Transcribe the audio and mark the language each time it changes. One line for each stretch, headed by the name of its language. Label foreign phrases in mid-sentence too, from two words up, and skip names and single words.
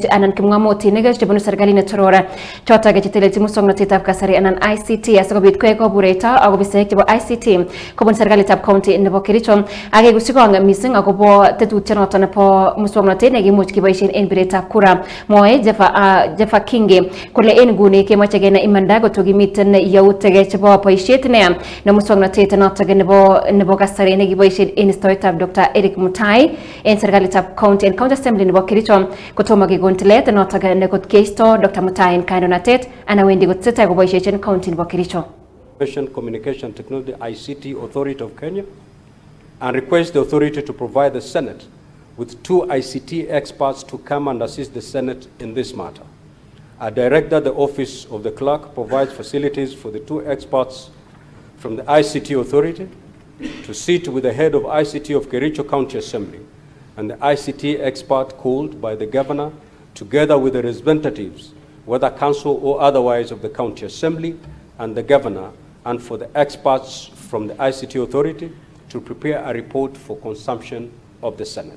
Kalenjin: anan kipng'omotinik chebunu serikalit netoror choton chetelelchin muswoknotetab kasari anan ICT asikobit koek kobureito ak ofisaek chebo ICT kobun serikalitab county nebo Kericho akekusikong missing akobo tetutiet noton nebo muswoknotet nekimuch keboisien en biretab kura moe Jeffa Kingi kole en nguni kemoche kenai imanda koto kimiten yautik chebo boisiet neya ne muswoknotet noton nebo kasari nekiboisien en istoetab Dr. Eric Mutai en serikalitab county and
English: county assembly
Kalenjin: nebo Kericho kotomo kekon tilet noton nekot keisto Dr. Mutai en kandoinatet ana wendi kotesetai koboisiechin county nebo Kericho.
English: Communication Technology ICT Authority of Kenya and request the authority to provide the Senate with 2 ICT experts to come and assist the Senate in this matter. I direct that the Office of the Clerk provides facilities for the 2 experts from the ICT Authority to sit with the head of ICT of Kericho County Assembly and the ICT expert called by the Governor together with the representatives, whether council or otherwise, of the County Assembly and the Governor, and for the experts from the ICT Authority to prepare a report for consumption of the Senate.